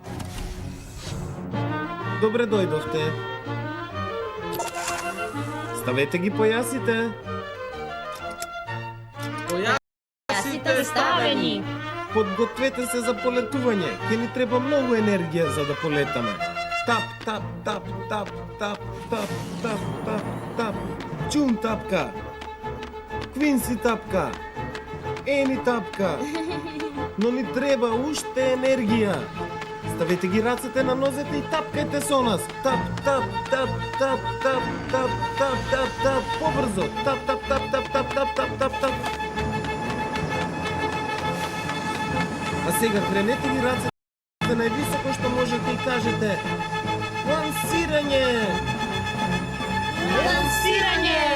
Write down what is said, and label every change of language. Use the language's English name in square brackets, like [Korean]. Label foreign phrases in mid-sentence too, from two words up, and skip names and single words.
[Macedonian] Добре дојдовте. Ставете ги појасите. Јасите ставени. Подгответе се за полетување. Ќе ни треба многу енергија за да полетаме. Тап, тап, тап, тап, тап, тап, тап, тап, тап. Чум тапка. Квинси тапка. Ени тапка. Но ни треба уште енергија. Ставете ги рацете на нозете и тапкајте со нас. Тап, тап, тап, тап, тап, тап, тап, тап, тап, побрзо. Тап, тап, тап, тап, тап, тап, тап, тап, тап. А сега кренете ги рацете највисоко што можете и кажете: лансирање! Лансирање!